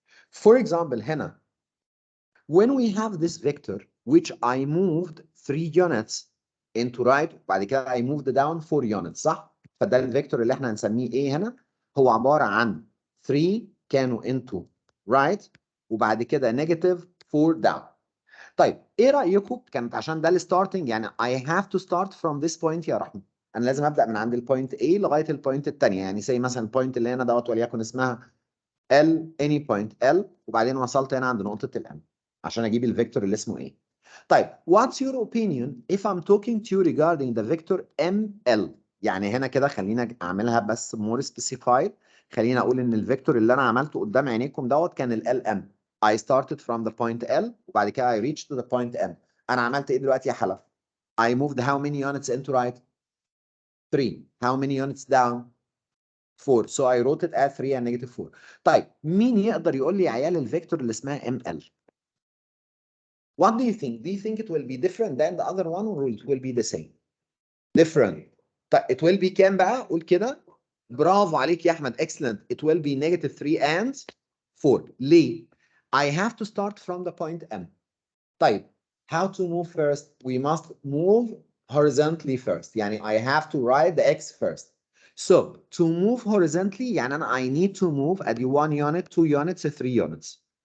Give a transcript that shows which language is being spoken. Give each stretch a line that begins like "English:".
English: For example هنا when we have this vector which I moved 3 units into right
Arabic: بعد كده I moved down 4 units صح؟ فده الفيكتور اللي احنا هنسميه ايه هنا؟ هو عبارة عن 3 كانوا into right وبعد كده
English: negative 4 down.
Arabic: طيب ايه رأيكم؟ كانت عشان ده الستارتنج يعني
English: I have to start from this point
Arabic: يا رحمة. انا لازم ابدا من عند البوينت A لغايه البوينت الثانيه، يعني زي مثلا البوينت اللي هنا دوت وليكن اسمها L any point L وبعدين وصلت هنا عند نقطه الM عشان اجيب الفيكتور اللي اسمه ايه.
English: طيب what's your opinion if I'm talking to you regarding the vector ML؟
Arabic: يعني هنا كده خلينا اعملها بس
English: more specified.
Arabic: خلينا اقول ان الفيكتور اللي انا عملته قدام عينيكم دوت كان ال LM.
English: I started from the point L وبعد كده I reached to the point M.
Arabic: انا عملت ايه دلوقتي يا حلا؟
English: I moved how many units into right؟ 3. How many units down؟ 4. So I wrote it at 3 and negative 4.
Arabic: طيب مين يقدر يقول لي يا عيال الفيكتور اللي اسمها ML؟
English: What do you think? Do you think it will be different than the other one or it will be the same? Different.
Arabic: طيب
English: it will be
Arabic: كام بقى؟ قول كده. برافو عليك يا احمد.
English: Excellent. It will be negative 3 and 4. ليه؟ I have to start from the point M. طيب how to move first? We must move horizontally first. يعني I have to write the X first. So to move horizontally يعني أنا I need to move at 1 unit, 2 units, 3 units.